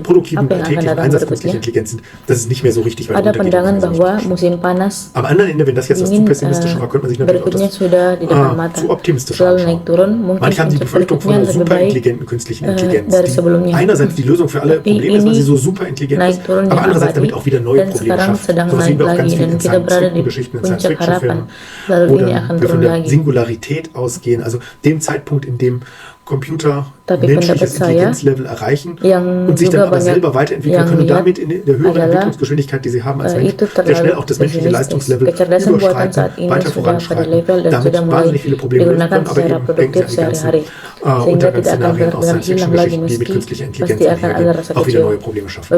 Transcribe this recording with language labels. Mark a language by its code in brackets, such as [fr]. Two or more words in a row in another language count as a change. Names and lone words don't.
[id] Apa yang akan datang berikutnya? Ada pandangan bahwa musim panas dingin berikutnya sudah di depan mata. Selalu naik turun, mungkin puncak berikutnya lebih baik dari sebelumnya. Tapi ini naik turun yang abadi dan sekarang sedang naik lagi dan kita berada di puncak harapan. Lalu ini akan turun lagi. [de] Singularität ausgehen, also dem Zeitpunkt, in dem Computer menschliches Intelligenzlevel erreichen und sich dann aber selber weiterentwickeln können und damit in der höheren Entwicklungsgeschwindigkeit, die sie haben als Mensch, sehr schnell auch das menschliche Leistungslevel überschreiten, weiter voranschreiten, damit wahnsinnig viele Probleme lösen können, aber eben denken Sie an die ganzen Untergangsszenarien aus Science-Fiction-Geschichten, die mit künstlicher Intelligenz auch wieder neue Probleme schaffen.